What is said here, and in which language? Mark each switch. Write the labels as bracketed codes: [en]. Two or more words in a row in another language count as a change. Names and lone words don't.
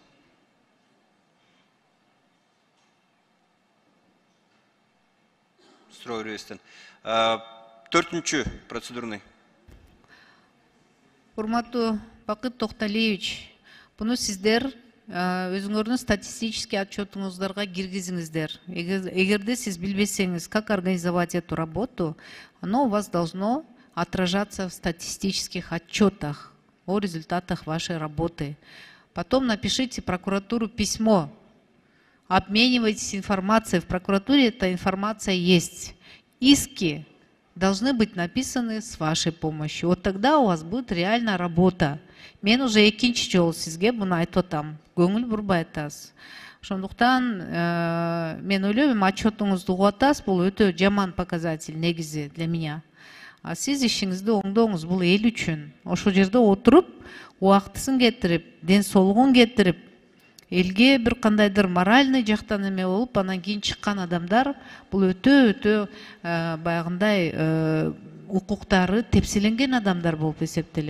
[ky] Суроо беребизден. 4-чү процедурный. Урматтуу Бакыт Токталиевич, буну сиздер өзүңөрдүн статистический отчетуңуздарга киргизиңиздер. Эгерде сиз билбесеңиз, [ru] как организовать эту работу, оно у вас должно отражаться в статистических отчетах о результатах вашей работы. Потом напишите в прокуратуру письмо, обменивайтесь информацией. В прокуратуре эта информация есть. Иски должны быть написаны с вашей помощью. Вот тогда у вас будет реальная работа. [ky] Мен уже экинчи жолу сизге буну айтып атам. Көңүл бурбай айтасыз. Ошондуктан мен ойлойм, отчетуңузду угуп атасыз. Бул өтө жаман показатель негизи [ru] для меня. [ky] А сиз ишиңизди оңдоңуз, бул эл үчүн. Ошол жерде отуруп, убактысын кетирип, ден соолугун кетирип, элге бир кандайдыр моральный жактан эме болуп, анан кийин чыккан адамдар бул өтө баягындай укуктары тепселенген адамдар болуп эсептелет.